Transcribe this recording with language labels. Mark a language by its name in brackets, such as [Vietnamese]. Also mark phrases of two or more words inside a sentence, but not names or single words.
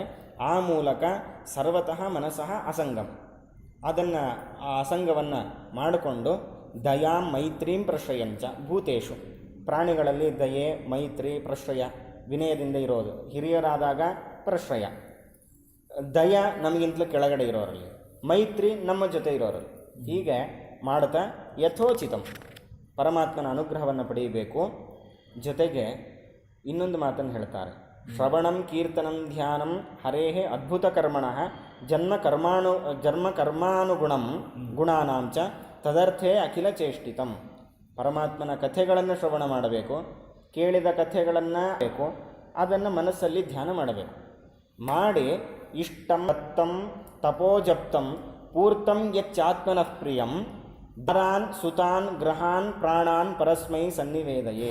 [Kannada] ಆ ಮೂಲಕ [Sanskrit] ಸರ್ವತಃ ಮನಸ್ಸಃ ಅಸಂಗಂ, [Kannada] ಅದನ್ನು ಆ ಅಸಂಗವನ್ನು ಮಾಡಿಕೊಂಡು [Sanskrit] ದಯಾಂ ಮೈತ್ರೀಂ ಪ್ರಶ್ರಯಂಚ ಭೂತೇಶು, [Kannada] ಪ್ರಾಣಿಗಳಲ್ಲಿ ದಯೆ ಮೈತ್ರಿ ಪ್ರಶ್ರಯ ವಿನಯದಿಂದ ಇರೋದು, ಹಿರಿಯರಾದಾಗ ಪ್ರಶ್ರಯ, ದಯ ನಮಗಿಂತಲೂ ಕೆಳಗಡೆ ಇರೋರಲ್ಲಿ, ಮೈತ್ರಿ ನಮ್ಮ ಜೊತೆ ಇರೋರಲ್ಲಿ, ಹೀಗೆ ಮಾಡ್ತಾ ಯಥೋಚಿತಂ ಪರಮಾತ್ಮನ ಅನುಗ್ರಹವನ್ನು ಪಡೆಯಬೇಕು. ಜೊತೆಗೆ ಇನ್ನೊಂದು ಮಾತನ್ನು ಹೇಳ್ತಾರೆ, [Sanskrit] ಶ್ರವಣಂ ಕೀರ್ತನಂ ಧ್ಯಾನಂ ಹರೇಹೇ ಅದ್ಭುತ ಕರ್ಮಣಃ ಜನ್ಮ ಕರ್ಮಾನುಗುಣಂ ಗುಣಾನಾಂಚ ತದರ್ಥೇ ಅಖಿಲ ಚೇಷ್ಟಿತಂ. [Kannada] ಪರಮಾತ್ಮನ ಕಥೆಗಳನ್ನು ಶ್ರವಣ ಮಾಡಬೇಕು, ಕೇಳಿದ ಕಥೆಗಳನ್ನು ಬೇಕು, ಅದನ್ನು ಮನಸ್ಸಲ್ಲಿ ಧ್ಯಾನ ಮಾಡಬೇಕು. [Sanskrit] ಮಾಡಿ ಇಷ್ಟಂ ದತ್ತಂ ತಪೋಜಪ್ತಂ ಪೂರ್ತಂ ಯಚ್ಚಾತ್ಮನಃ ಪ್ರಿಯಂ ದಾರಾನ್ ಸುತಾನ್ ಗ್ರಹಾನ್ ಪ್ರಾಣಾನ್ ಪರಸ್ಮೈ ಸನ್ನಿವೇದಯೇ.